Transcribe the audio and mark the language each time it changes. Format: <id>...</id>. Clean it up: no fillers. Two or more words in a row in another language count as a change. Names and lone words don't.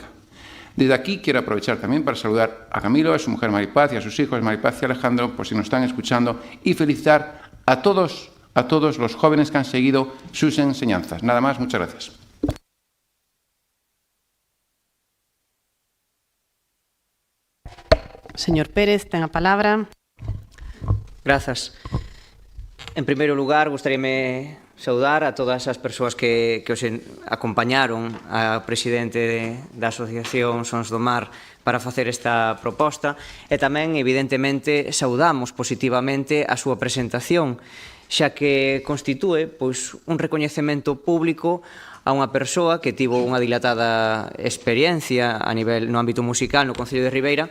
<es>Desde aquí quiero aprovechar también para saludar a Camilo, a su mujer Maripaz y a sus hijos Maripaz y Alejandro, por si nos están escuchando, y felicitar a todos los jóvenes que han seguido sus enseñanzas. Nada más, muchas gracias. Señor Pérez,</es> <gl>ten a palabra. Grazas. En primeiro lugar, gustaríame saudar a todas as persoas que os acompañaron ao presidente da Asociación Sons do Mar para facer esta proposta e tamén, evidentemente, saudamos positivamente a súa presentación, xa que constitúe un recoñecemento público a unha persoa que tivo unha dilatada experiencia a nivel no ámbito musical no Concello de Ribeira.</gl>